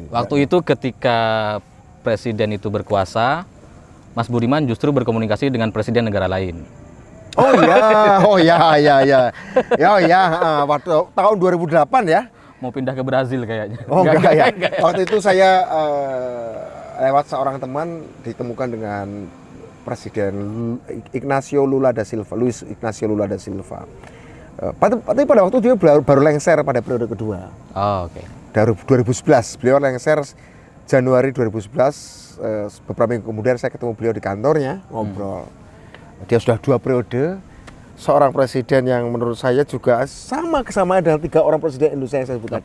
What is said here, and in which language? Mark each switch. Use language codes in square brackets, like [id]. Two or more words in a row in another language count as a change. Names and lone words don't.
[id] Waktu itu ketika presiden itu berkuasa, Mas Budiman justru berkomunikasi dengan presiden negara lain. Oh ya. Waktu tahun 2008 ya. Mau pindah ke Brazil kayaknya. Oh enggak ya. Waktu itu saya lewat seorang teman ditemukan dengan Presiden Ignacio Lula da Silva, Luiz Ignacio Lula da Silva. Tapi pada waktu dia baru lengser pada periode kedua. Oh, oke. Dari 2011, beliau lengser Januari 2011. Beberapa minggu kemudian saya ketemu beliau di kantornya, ngobrol. Dia sudah 2 periode, seorang presiden yang menurut saya juga sama kesamaan dengan 3 orang presiden Indonesia yang saya sebut